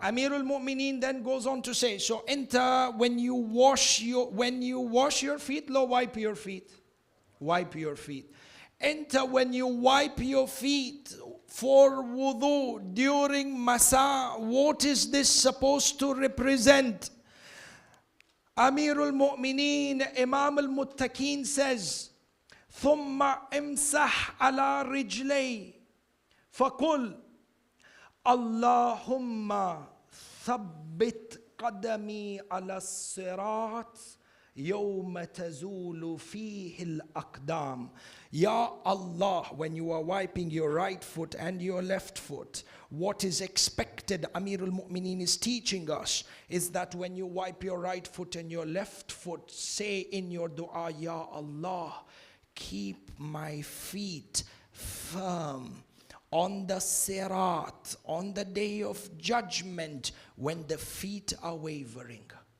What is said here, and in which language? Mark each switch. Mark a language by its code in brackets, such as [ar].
[en] Amirul Mu'mineen then goes on to say, so enter when you wash your feet, wipe your feet. Wipe your feet. Enter when you wipe your feet for wudu during Masa. What is this supposed to represent? Amirul Mu'mineen, Imam al-Muttaqeen says, [ar] ثم امسح على رجلي فقل اللهم ثبت قدمي على الصراط يوم تزول فيه الأقدام. [en] Ya Allah, when you are wiping your right foot and your left foot, what is expected, Amirul Mu'mineen is teaching us, is that when you wipe your right foot and your left foot, say in your dua, Ya Allah, keep my feet firm on the sirat, on the day of judgment, when the feet are wavering.